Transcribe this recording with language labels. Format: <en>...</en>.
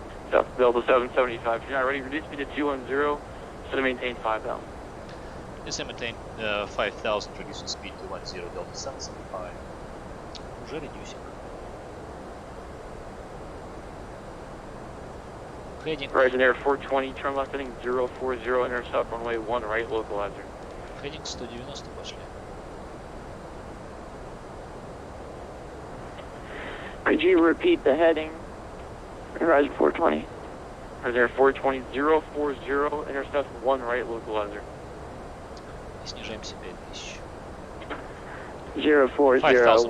<en>Delta 775, if you're not ready, reduce speed to 210, so to maintain 5,000. Yes, I maintain 5,000, reducing speed to 10, Delta 775.</en> <ru>Уже</ru> <en>reducing. Heading. Horizon Air 420, turn left heading 040, intercept runway 1 right, localizer. Heading 190</en> <ru>пошли.</ru> <en>Could you repeat the heading? Horizon 420. Horizon Air 420, 040, intercept 1 right, localizer.</en> <ru>И снижаемся 5000.</ru> <en>040, 5,000</en>